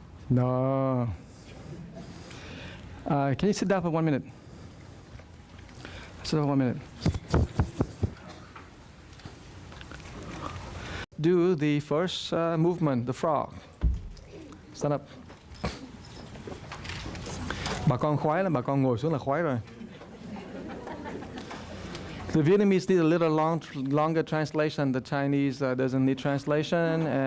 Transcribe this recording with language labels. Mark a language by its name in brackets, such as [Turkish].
[English] No. Can you sit down for 1 minute? Sit down for 1 minute. Do the first movement, the frog. Stand up. [Vietnamese] Bà con khoái lắm, bà con ngồi xuống là khoái rồi. [English] The Vietnamese need a little longer translation. The Chinese doesn't need translation.